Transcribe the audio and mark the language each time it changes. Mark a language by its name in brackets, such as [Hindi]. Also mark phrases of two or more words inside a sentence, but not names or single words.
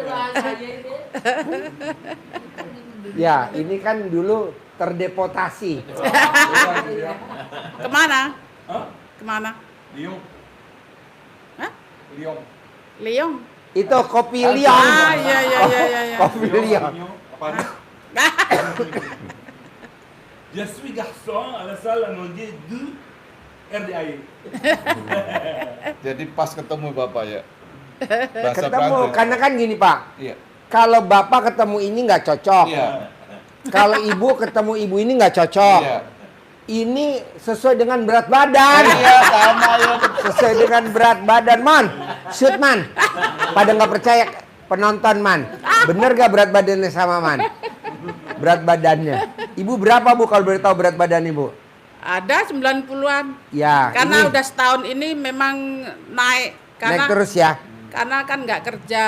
[Indonesian] Ya ini kan dulu terdepotasi. kemana? Hah? Kemana? Liong. Hah? Liong. Liong. Itu kopi liong. Ah, iya. Kopi liong. Apa nih? [French] Je suis garçon à la salle à manger du RDAI. [Indonesian] Jadi pas ketemu Bapak ya. Bahasa Ketemu, Prancis. karena kan gini Pak. Iya. Kalau bapak ketemu ini nggak cocok. Iya. Kalau ibu ketemu ibu ini nggak cocok. Iya. Ini sesuai dengan berat badan. Iya, sama ya. Sesuai dengan berat badan, man. [English] Shoot, man. [Indonesian] Pada nggak percaya penonton, man. Bener gak berat badannya sama, man? Berat badannya. Ibu berapa, Bu, kalau boleh tahu berat badan Ibu? Ada 90-an. Ya, Karena ini udah setahun ini memang naik. naik Karena terus ya. karena kan nggak kerja